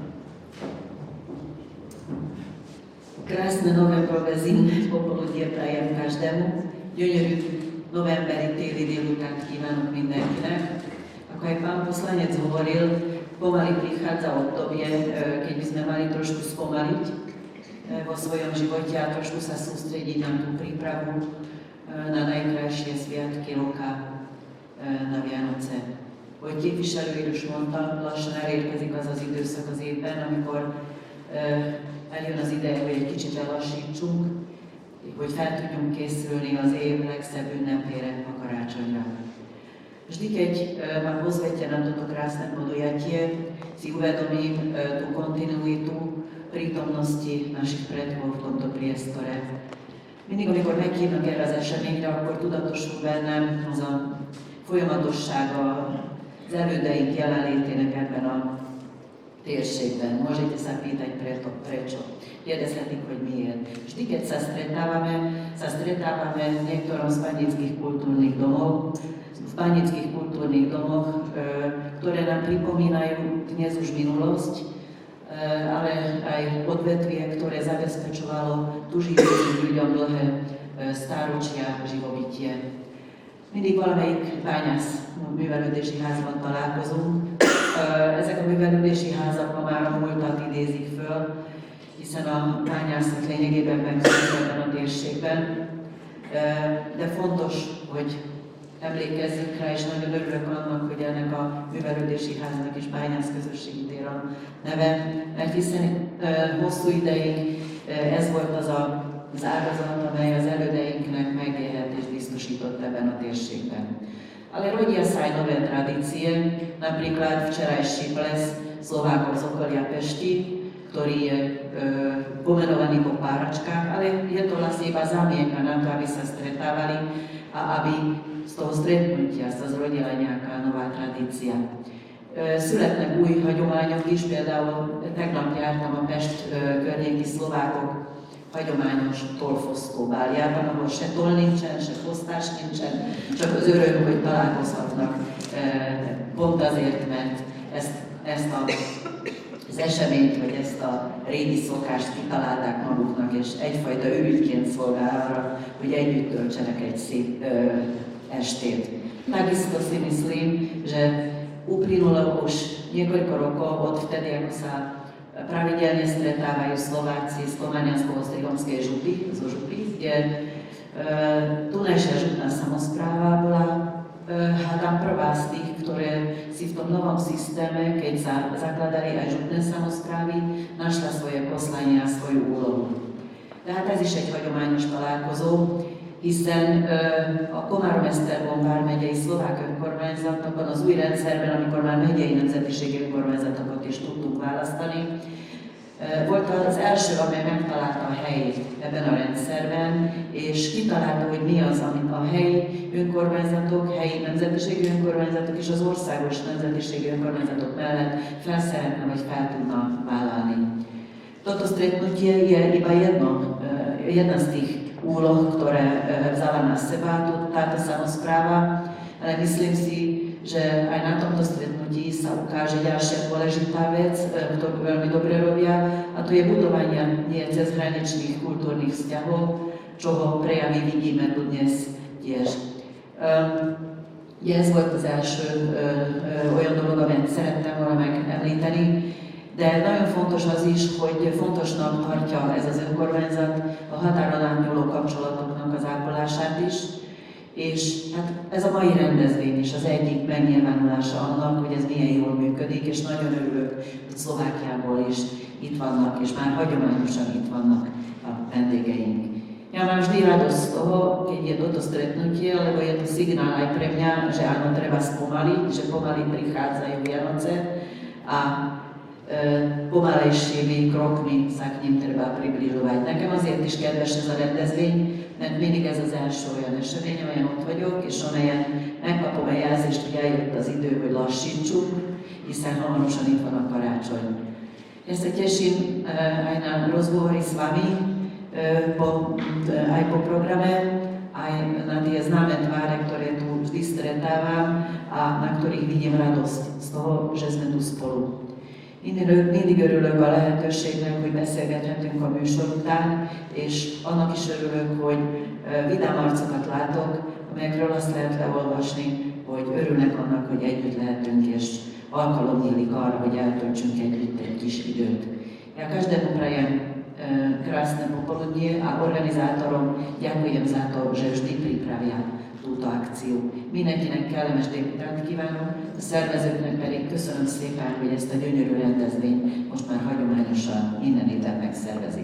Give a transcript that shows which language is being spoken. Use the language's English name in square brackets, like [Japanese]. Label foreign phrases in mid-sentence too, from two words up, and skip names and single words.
[Slovak] Krásne nové provezin popoludjétáján každému. [Hungarian] Gyönyörű novemberi téli délutánt kívánok mindenkinek. [Slovak] Ako aj pán poslanec hovoril, pomaly prichádza obdobie, keď by sme mali trošku spomaliť vo svojom živote a trošku sa sústrediť na tú prípravu na najkrajšie sviatky roka, na Vianoce. [Hungarian] Hogy képviselő is mondta, lassan elérkezik az az időszak az évben, amikor eljön az ideje, hogy egy kicsit elassítsunk, hogy fel tudjunk készülni az év legszebb ünnepére, a karácsonyra. [Slovak] Vždy, keď ma pozvete na toto krásne podujatie, si uvedomím tú kontinuitu prítomnosti našich predkov v tomto priestore. [Hungarian] Mindig, amikor meghívnak erre az eseményre, akkor tudatosul bennem az a folyamatossága az elődeink jelenlétének ebben a térségben. [Slovak] Môžete sa pýtať prečo. [Hungarian] Kérdezhetik, hogy miért. [Slovak] Vždy, keď sa stretávame v niektorom z panických kultúrnych domov, ktoré nám pripomínajú dnes už minulosť, ale aj odvetvie, ktoré zabezpečovalo tužívajúcim ľuďom dlhé stáročia živobytie. [Hungarian] Mindig valamelyik bányász művelődési házban találkozunk. Ezek a művelődési házak ma már a múltat idézik föl, hiszen a bányászat lényegében megszűnt ebben a térségben. De fontos, hogy emlékezzünk rá, és nagyon örülök annak, hogy ennek a művelődési háznak is bányászközösségi tér a neve, mert hiszen hosszú ideig ez volt az ágazat, amely az elődeinknek megélhetést biztosított ebben a térségben. [Slovak] Ale rodia sa aj nové tradície, napríklad včerajší ples Slovákov z okolia Pešti, ktorý je pomenovaný po páračkách, ale je to vlastne iba zámienka na to, aby sa stretávali a aby z toho stretnutia sa zrodila nejaká nová tradícia. [Hungarian] Születnek új hagyományok is, például tegnap jártam a Pest környéki szlovákok hagyományos tolfosztó báljában, ahol se toll nincsen, se fosztás nincsen, csak az öröm, hogy találkozhatnak pont azért, mert ezt az eseményt, vagy ezt a régi szokást kitalálták maguknak, és egyfajta ürügyként szolgál arra, hogy együtt töltsenek egy szép estét. [Slovak] Takisto si myslím, že úprimne Uplynulo už niekoľko rokov od vtedy, ako sa pravidelne stretávajú Slováci z Komaniansko-Ostrihomskej župy, zo župy, kde tunajšia župná samospráva bola hádam prvá z tých, ktoré si v tom novom systéme, keď sa zakladali aj župné samosprávy, našla svoje poslanie a svoju úlohu. [Hungarian] Tehát ez is egy hagyományos találkozó, hiszen a Komárom-Esztergom vármegyei szlovák önkormányzatban az új rendszerben, amikor már megyei nemzetiségi önkormányzatokat is tudtunk választani, volt az első, amely megtalálta a helyét ebben a rendszerben, és kitalálta, hogy mi az, amit a helyi önkormányzatok, helyi nemzetiségi önkormányzatok és az országos nemzetiségi önkormányzatok mellett fel szeretne vagy fel tudna vállalni. [Slovak] Toto stretnutie je iba jedna z tých úloh, ktoré vzala na seba táto samospráva, ale myslím si, že aj na tomto stretnutí sa ukáže ďalšia dôležitá vec, ktorú veľmi dobre robia, a to je budovanie cezhraničných kultúrnych vzťahov, čoho prejavy vidíme tu dnes tiež. [Hungarian] Ez volt az első olyan dolog, amit szerettem volna megemlíteni, de nagyon fontos az is, hogy fontosnak tartja ez az önkormányzat a határon átnyúló kapcsolatoknak az ápolását is, és hát ez a mai rendezvény is az egyik megnyilvánulása annak, hogy ez milyen jól működik, és nagyon örülök, hogy Szlovákiából is itt vannak, és már hagyományosan itt vannak a vendégeink. [Slovak] Ja mám vždy radosť z toho, keď je toto stretnutie, lebo je to signál aj pre mňa, že áno, treba spomaliť, že pomaly prichádzajú Vianoce a pomalejšími krokmi sa k ním treba približovať. [Hungarian] Nekem azért is kedves ez a rendezvény, mert mindig ez az első olyan esemény, amelyen ott vagyok, és amelyen megkapom a jelzést, hogy eljött az idő, hogy lassítsuk, hiszen hamarosan itt van a karácsony. [Slovak] Ja sa teším aj na rozhovory s vami aj po programe, aj na tie známe tváre, ktoré tu vždy stretávam a na ktorých vidím radosť z toho, že sme tu spolu. [Hungarian] Mindig örülök a lehetőségnek, hogy beszélgethetünk a műsor után, és annak is örülök, hogy vidám arcokat látok, amelyekről azt lehet leolvasni, hogy örülnek annak, hogy együtt lehetünk, és alkalom nyílik arra, hogy eltöltsünk együtt egy kis időt. [Slovak] Ja každému prajem krásne popoludnie a organizátorom ďakujem za to, že vždy pripravia túto akciu. [Hungarian] Mindenkinek kellemes délutánt kívánok, a szervezőknek pedig köszönöm szépen, hogy ezt a gyönyörű rendezvényt most már hagyományosan minden évben megszervezik.